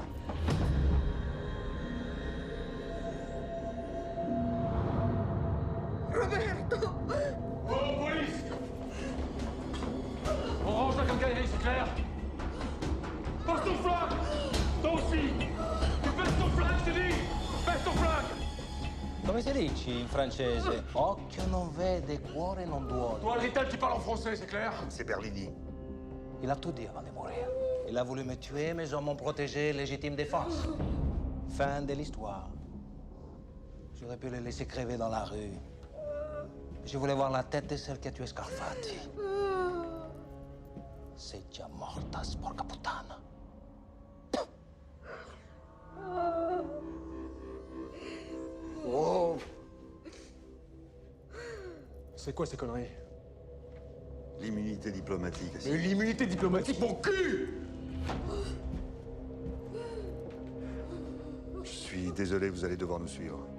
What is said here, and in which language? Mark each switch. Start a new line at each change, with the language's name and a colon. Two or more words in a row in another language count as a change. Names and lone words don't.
French: Roberto! Oh, police! On range la quincaillerie, c'est clair? Passe ton flag! Toi aussi! Tu baisses ton flag, je te dis! Baisse ton flag!
Italian: Come si dice in francese? Occhio non vede, cuore non duole.
French: Toi, Rital, tu parles en français, c'est clair? C'est Berlini. Il a tout dit avant de mourir. Il a voulu me tuer, mais hommes m'ont protégé, légitime défense. Fin de l'histoire. J'aurais pu le laisser crever dans la rue. Je voulais voir la tête de celle qui a tué Scarfatti.
Italian: Sei già morta, sporca puttana.
French: Oh! C'est quoi ces conneries? L'immunité diplomatique. Mais l'immunité diplomatique, mon cul! Je suis désolé, vous allez devoir nous suivre.